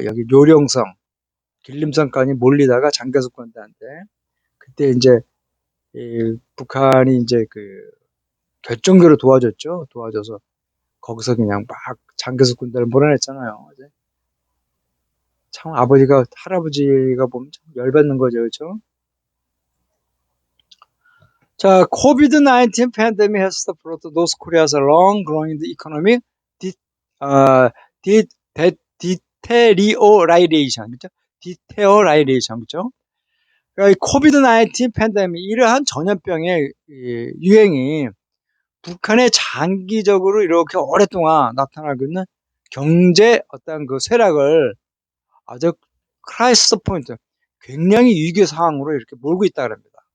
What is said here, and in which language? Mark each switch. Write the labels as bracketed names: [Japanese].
[Korean] 여기 요령성, 길림성까지 몰리다가 장개숙군대한테 그때 이제 북한이 이제 결정적으로 도와줬죠. 도와줘서 거기서 그냥 막 장개숙 군대를 몰아냈잖아요. 참 할아버지가 보면 참 열받는 거죠, 그렇죠? [English] 자, COVID-19 pandemic has brought North Korea's long-growing economic de, 어, de, deterioration, 그죠? [Korean] deterioration, 그죠? 그러니까 이 코비드-19 팬데믹, 이러한 전염병의 유행이 북한에 장기적으로 이렇게 오랫동안 나타나고 있는 경제 어떤 그 쇠락을 아주 [English] 크라이시스 포인트, [Korean] 굉장히 위기 상황으로 이렇게 몰고 있다 그럽니다.